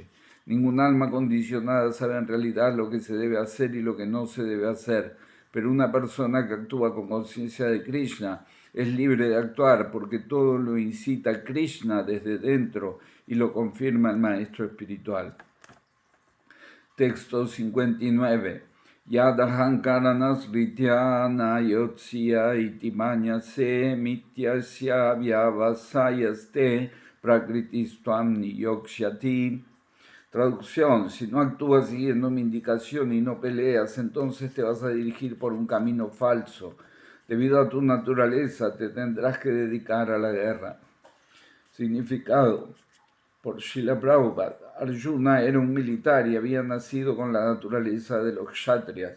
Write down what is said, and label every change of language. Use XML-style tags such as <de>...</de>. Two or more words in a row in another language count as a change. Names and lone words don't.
<es>Ningún alma condicionada sabe en realidad lo que se debe hacer y lo que no se debe hacer, pero una persona que actúa con conciencia de Krishna es libre de actuar porque todo lo incita Krishna desde dentro y lo confirma el maestro espiritual. Texto 59.</es> <sa>यदहङ्कारमाश्रित्य न योत्स्य इति मन्यसे मिथ्यैष व्यवसायस्ते प्रकृतिस्त्वां नियोक्ष्यति.</sa> <es>Traducción: si no actúas siguiendo mi indicación y no peleas, entonces te vas a dirigir por un camino falso. Debido a tu naturaleza, te tendrás que dedicar a la guerra. Significado: por Srila Prabhupada, Arjuna era un militar y había nacido con la naturaleza de los kshatriyas.</es>